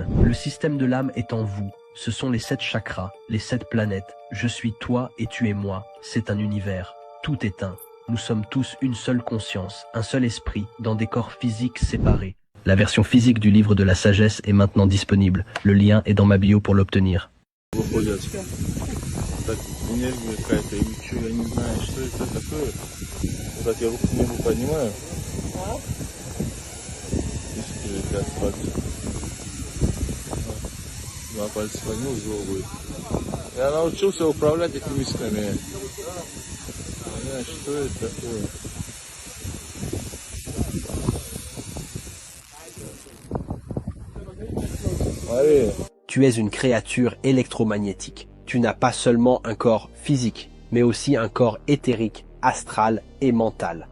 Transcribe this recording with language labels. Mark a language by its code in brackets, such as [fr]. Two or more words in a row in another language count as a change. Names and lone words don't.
[fr] Le système de l'âme est en vous. Ce sont les 7 chakras, les 7 planètes. Je suis toi et tu es moi. C'est un univers. Tout est un. Nous sommes tous une seule conscience, un seul esprit, dans des corps physiques séparés. La version physique du livre de la sagesse est maintenant disponible. Le lien est dans ma bio pour l'obtenir. [ru] Так, энергия какая-то, или что, я не знаю, что это такое. Вот так я руку к небу поднимаю. Тысячи же 5 пальцев. Два пальца поднял, зло будет. Я научился управлять этими мисками. Не знаю, что это такое. [fr] Allez. Tu es une créature électromagnétique. Tu n'as pas seulement un corps physique, mais aussi un corps éthérique, astral et mental.